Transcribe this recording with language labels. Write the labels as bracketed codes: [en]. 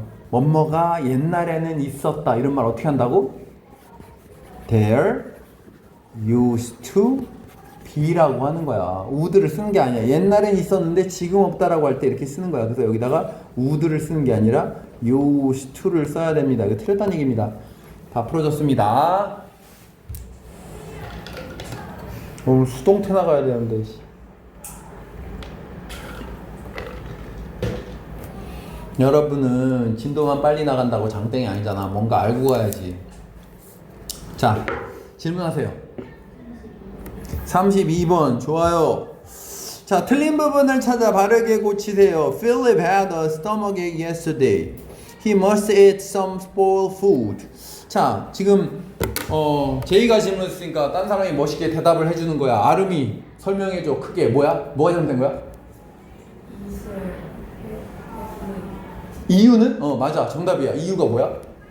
[ko] 뭐뭐가 옛날에는 있었다 이런 말 어떻게 한다고? [en] There used to be [ko] 라고 하는 거야. would를 쓰는 게 아니야. 옛날엔 있었는데 지금 없다라고 할 때 이렇게 쓰는 거야. 그래서 여기다가 would를 쓰는 게 아니라 used to를 써야 됩니다. 이거 틀렸다는 얘기입니다. 다 풀어졌습니다. 오늘 수동태 나가야 되는데. 여러분은 진도만 빨리 나간다고 장땡이 아니잖아. 뭔가 알고 가야지. 자, 질문하세요. 32번 좋아요. 자, 틀린 부분을 찾아 바르게 고치세요. [en] Philip had a stomachache yesterday. He must eat some spoiled food. [ko] 자, 지금 제이가 질문했으니까 딴 사람이 멋있게 대답을 해주는 거야. 아름이 설명해줘. 크게. 뭐야? 뭐가 잘못된 거야? 이유는? 맞아. 정답이야. 이유가 뭐야?